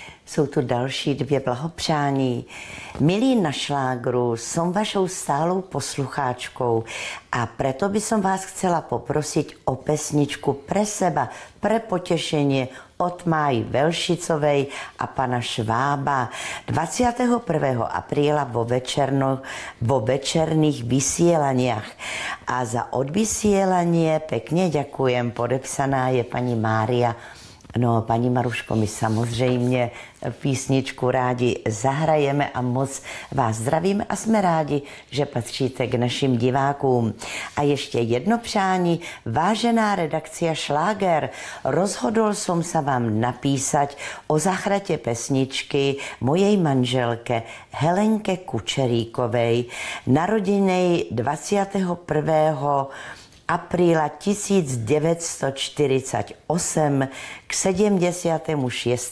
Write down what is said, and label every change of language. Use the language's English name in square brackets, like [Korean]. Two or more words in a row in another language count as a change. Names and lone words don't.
[Czech] Jsou tu další dvě blahopřání. [Slovak] Milí na šlágru, som vašou stálou poslucháčkou a preto by som vás chcela poprosiť o pesničku pre seba, pre potešenie od Máji Velšicovej a pana Švába 21. apríla vo večerných vysielaniach. A za odvysielanie pekne ďakujem. [Czech] Podepsaná je pani Mária. No, paní Maruško, my samozřejmě písničku rádi zahrajeme a moc vás zdravíme a jsme rádi, že patříte k našim divákům. A ještě jedno přání, vážená [Slovak] redakcia Šláger, rozhodol som sa vám napísať o zahratě pesničky mojej manželke Helenke Kučeríkovej, narodenej 21. apríla 1948 k 76.